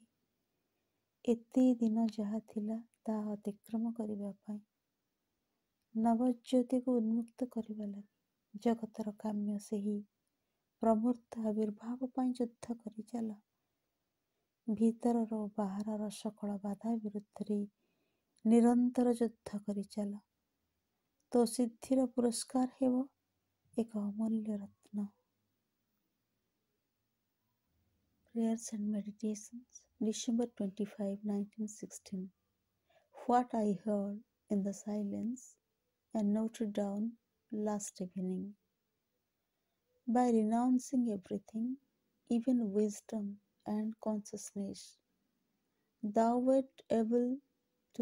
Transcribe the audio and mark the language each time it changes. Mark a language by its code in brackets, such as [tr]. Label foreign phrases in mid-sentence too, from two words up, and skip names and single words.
[or] ଏତେ ଦିନ ଯାହା ଥିଲା ତାହା ଅତିକ୍ରମ କରିବା ପାଇଁ, ନବଜ୍ୟୋତିକୁ ଉନ୍ମୁକ୍ତ କରିବା ଲାଗି, ଜଗତର କାମ୍ୟ ସେହି ପ୍ରମୂର୍ତ୍ତ ଆବିର୍ଭାବ ପାଇଁ ଯୁଦ୍ଧ କରିଚାଲ। ଭିତରର ଓ ବାହାରର ସକଳ ବାଧା ବିରୁଦ୍ଧରେ ନିରନ୍ତର ଯୁଦ୍ଧ କରିଚାଲ। ତୋ ସିଦ୍ଧିର ପୁରସ୍କାର ହେବ ଏକ ଅମୂଲ୍ୟ ରତ୍ନ। [en] Prayers and Meditations, December 25, 1916. What I heard in the silence and noted down last evening. By renouncing everything, even wisdom and consciousness, thou wert able to